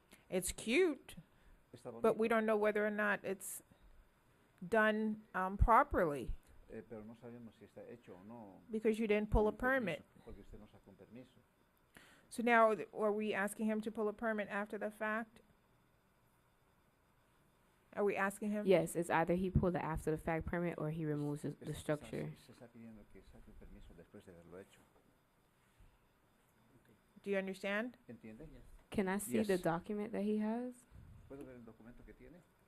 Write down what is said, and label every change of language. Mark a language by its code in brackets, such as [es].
[en] It's cute, but we don't know whether or not it's done properly [es] Pero no sabemos si está hecho o no. [en] because you didn't pull a [es] con permiso, [en] permit. [es] Porque usted no sacó un permiso. [en] So now, are we asking him to pull a permit after the fact? Are we asking him? Yes, it's either he pulled the after-the-fact permit or he removes the structure. [es] Se está pidiendo que saque un permiso después de haberlo hecho. [en] Do you understand? [es] ¿Entiende? [en] Can I see the Yes. document that he has? [es] ¿Puedo ver el documento que tiene?